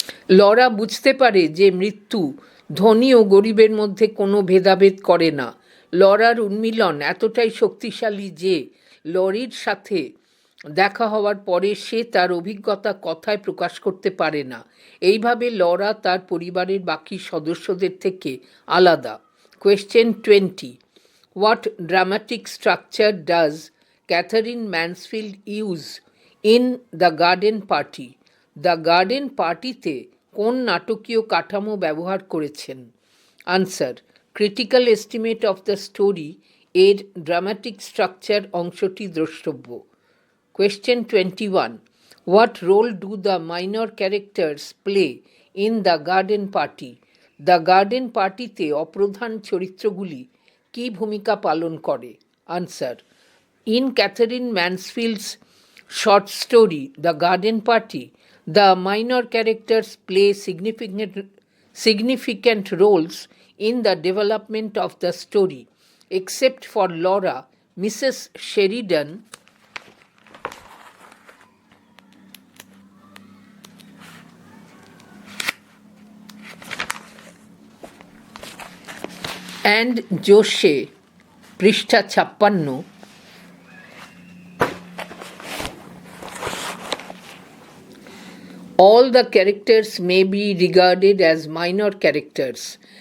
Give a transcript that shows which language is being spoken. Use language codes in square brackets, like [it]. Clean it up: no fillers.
[bn] Laura বুঝতে পারে যে মৃত্যু ধনী ও গরিবের মধ্যে কোনো ভেদাভেদ করে না। লরার উন্মিলন এতটাই শক্তিশালী যে লরির সাথে দেখা হওয়ার পরে সে তার অভিজ্ঞতা কথায় প্রকাশ করতে পারে না। এইভাবে লরা তার পরিবারের বাকি সদস্যদের থেকে আলাদা। [en] Question 20. What dramatic structure does Catherine Mansfield use in The Garden Party? [bn] The garden পার্টিতে কোন নাটকীয় কাঠামো ব্যবহার করেছেন? [en] answer: critical estimate of the story এর dramatic structure [bn] অংশটি দ্রষ্টব্য। [en] Question 21. What role do the minor characters play in the garden party? [bn] The garden পার্টিতে অপ্রধান চরিত্রগুলি কী ভূমিকা পালন করে? [en] Answer: in Catherine Mansfield's short story, The Garden Party, the minor characters play significant roles in the development of the story. Except for Laura, Mrs. Sheridan and Joshe, [bn] পৃষ্ঠা 56, [en] all the characters may be regarded as minor characters.